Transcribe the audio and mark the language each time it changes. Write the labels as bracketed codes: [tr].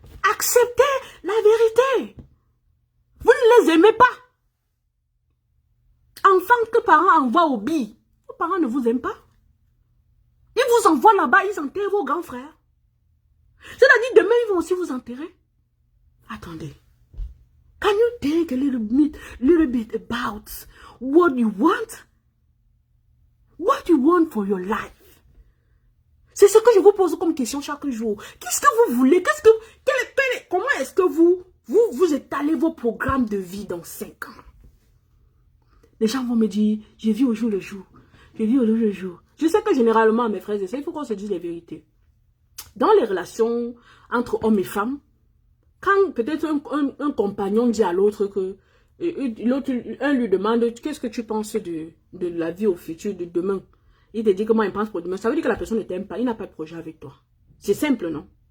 [fr] Acceptez la vérité. Vous ne les aimez pas. Enfants que parents envoient au billet, vos parents ne vous aiment pas. Ils vous envoient là-bas, ils enterrent vos grands frères. C'est-à-dire, demain, ils vont aussi vous enterrer. Attendez. [en] Can you think a little bit about what you want? What you want for your life? [fr] C'est ce que je vous pose comme question chaque jour. Qu'est-ce que vous voulez? Comment est-ce que vous étalez vos programmes de vie dans 5 ans? Les gens vont me dire, je vis au jour le jour. Je vis au jour le jour. Je sais que généralement, mes frères et sœurs, il faut qu'on se dise les vérités. Dans les relations entre hommes et femmes, quand peut-être un compagnon dit à l'autre que un lui demande qu'est-ce que tu penses de la vie au futur de demain, il te dit comment il pense pour demain, ça veut dire que la personne ne t'aime pas, il n'a pas de projet avec toi. C'est simple, non?